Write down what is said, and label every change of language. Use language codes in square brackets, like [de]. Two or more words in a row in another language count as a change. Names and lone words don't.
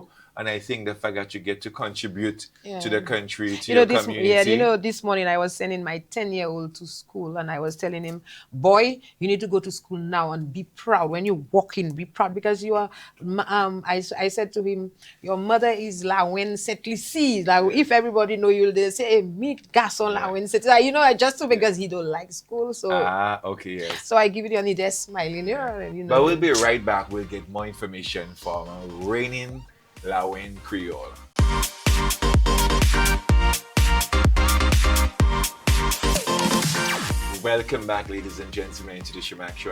[en] And I think the fact that you get to contribute to the country, to your community. This morning I was sending my 10-year-old to school and I was telling him, boy, you need to go to school now and be proud. When you walk in, be proud because you are, I said to him, your mother is la wen setli. Like, if everybody know you, they say, hey, meet garçon la wen setli. Just because he don't like school. So, okay, yes. So I give it and he just smiling. But we'll be right back. We'll get more information from reigning Wenn Kweyol. Welcome back, ladies and gentlemen, to the Sharmark Show.